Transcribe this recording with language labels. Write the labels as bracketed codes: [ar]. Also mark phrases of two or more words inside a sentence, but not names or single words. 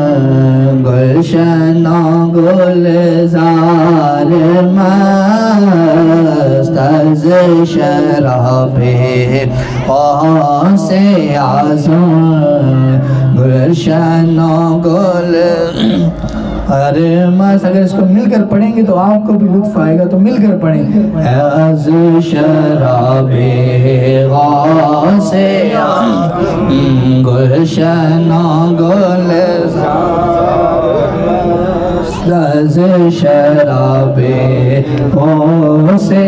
[fa] گلشن گلزار مست از شراب غوث اعظم گلشن گل ارے مست. [ur] اگر اس کو مل کر پڑھیں گے تو آپ کو بھی لطف آئے گا, تو مل کر پڑھیں. [fa] از شراب غوث گلشن گلزار از شراب غوث